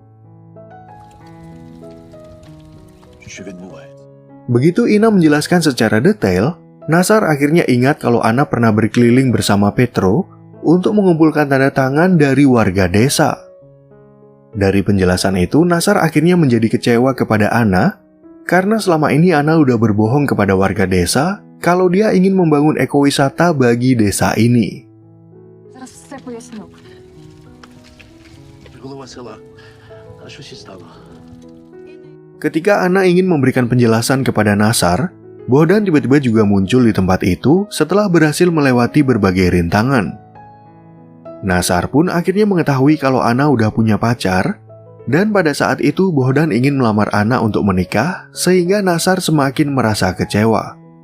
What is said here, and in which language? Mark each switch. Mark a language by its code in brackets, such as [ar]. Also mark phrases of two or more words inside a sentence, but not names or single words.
[id] Begitu Ina menjelaskan secara detail, Nazar akhirnya ingat kalau Anna pernah berkeliling bersama Petro untuk mengumpulkan tanda tangan dari warga desa. Dari penjelasan itu, Nazar akhirnya menjadi kecewa kepada Anna karena selama ini Ana udah berbohong kepada warga desa kalau dia ingin membangun ekowisata bagi desa ini. [uk] Зараз все поясню. Голова села. А що сі стало? [id] Ketika Ana ingin memberikan penjelasan kepada Nasar, Bohdan tiba-tiba juga muncul di tempat itu setelah berhasil melewati berbagai rintangan. Nasar pun akhirnya mengetahui kalau Ana udah punya pacar, dan pada saat itu Bohdan ingin melamar Ana untuk menikah, sehingga Nasar semakin merasa kecewa.